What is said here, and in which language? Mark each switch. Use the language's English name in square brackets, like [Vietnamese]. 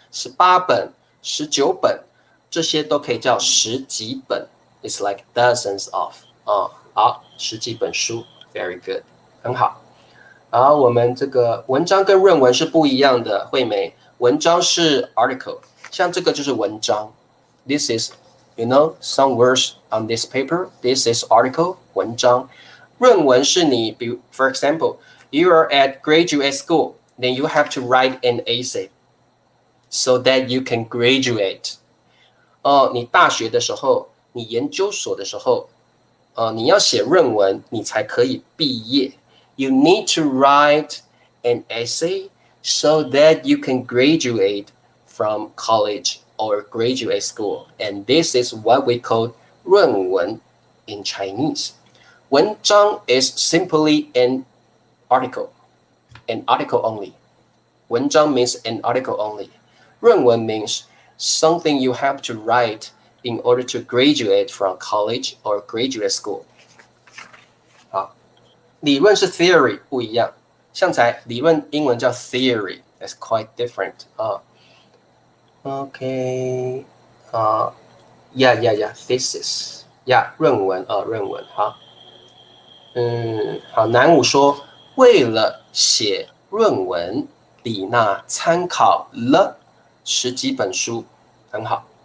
[Chinese] 18本、19本，这些都可以叫十几本。 [English] It's like dozens of。 [Chinese] 好，十几本书 [English] ，very good， [Chinese] 很好。” 好，我们这个文章跟论文是不一样的，惠美。文章是 article， 像这个就是文章。 [English] This is, some words on this paper. This is article， 文章。 [Chinese] 论文是你，比如 [English] for example, you are at graduate school, then you have to write an essay, so that you can graduate. [Chinese] 你大学的时候，你研究所的时候，你要写论文，你才可以毕业。 [English] You need to write an essay so that you can graduate from college or graduate school. And this is what we call 论文 in Chinese. 文章 is simply an article only. 文章 means an article only. 论文 means something you have to write in order to graduate from college or graduate school. [Chinese] 理论是 theory 不一样，像才理论英文叫 theory， [English] that's quite different [Chinese] 啊。 OK， thesis， 论文论文好。好，南武说，为了写论文，李娜参考了10几本书，很好。